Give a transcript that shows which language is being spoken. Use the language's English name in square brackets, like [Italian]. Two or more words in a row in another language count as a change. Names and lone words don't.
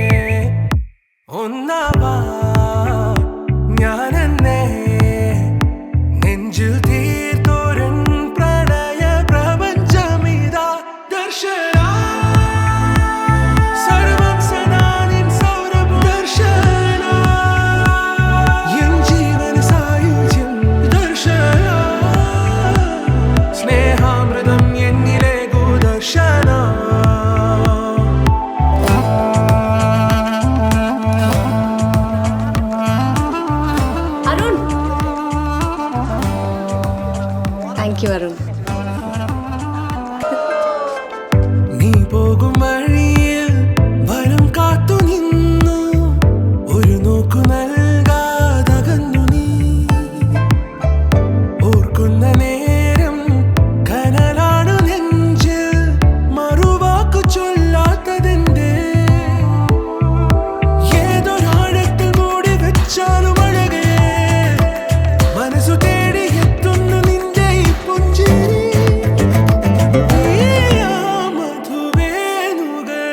[Malayalam] ഒന്നാവാ ഞാനെന്നേ നെഞ്ചിൽ തീർത്തോരൻ പ്രണയ പ്രപഞ്ചമിതാ ദർശന സർവം സദാ നിൻ സൗരഭം ദർശന എൻ ജീവന സായുജ്യം ദർശന സ്നേഹാമൃതം എന്നിലേകു ദർശന [English] Arun thank you Arun [Malayalam] നീ പോകും വഴിയിൽ വനം കാത്തു നിന്നു ഒരു നോക്കു നൽകാതകന്നു നീ ഓർക്കുന്ന നേരം കനലാണു നെഞ്ചിൽ മറുവാക്കു ചൊല്ലാത്തതെന്റെ ഏതൊരാഴത്തിൽ മൂടി വെച്ചാലും അഴകേ മനസ്സു തേടി എത്തുന്നു നിന്റെ ഈ പുഞ്ചിരി മധുവേനു